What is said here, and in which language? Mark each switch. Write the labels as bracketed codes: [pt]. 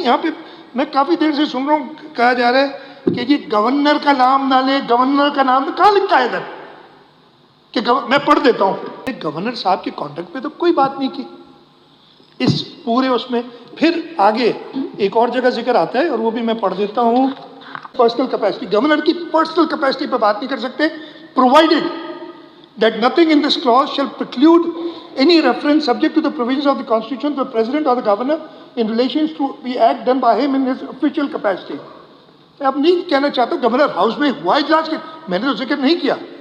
[ur] یہاں پہ میں کافی دیر سے سن رہا ہوں کہا جا رہا ہے کہ جی گورنر کا نام نہ لیں، گورنر کا نام کہاں لکھا ہے ادھر کہ میں پڑھ دیتا ہوں. گورنر صاحب کے کانٹیکٹ پہ تو کوئی بات نہیں کی اس پورے اس میں. پھر آگے ایک اور جگہ ذکر آتا ہے اور وہ بھی میں پڑھ دیتا ہوں. پرسنل کیپیسٹی، گورنر کی پرسنل کیپیسٹی پہ بات نہیں کر سکتے. [en] provided that nothing in this clause shall preclude any reference subject to the provisions of the constitution to the president or the governor in relation to the act done by him in his official capacity. [ur] میں اب نہیں کہنا چاہتا governor house میں ہوا اجلاس کے، میں نے تو ذکر نہیں کیا.